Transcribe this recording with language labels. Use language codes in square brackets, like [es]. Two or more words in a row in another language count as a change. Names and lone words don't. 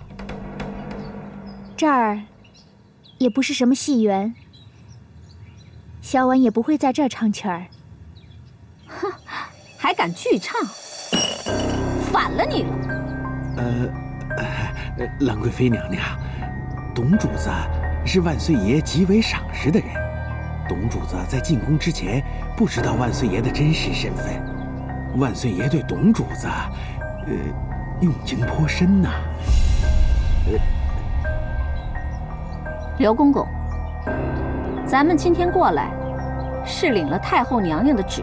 [zh] 这兒也不是什麼戲园，小婉也不會在這兒唱曲兒。哼，還敢拒唱，反了你了！蘭貴妃娘娘，董主子是萬歲爺極為賞識的人。董主子在進宮之前不知道萬歲爺的真實身份，萬歲爺對董主子，用情頗深吶。劉公公，咱們今天過來，是領了太後娘娘的旨意。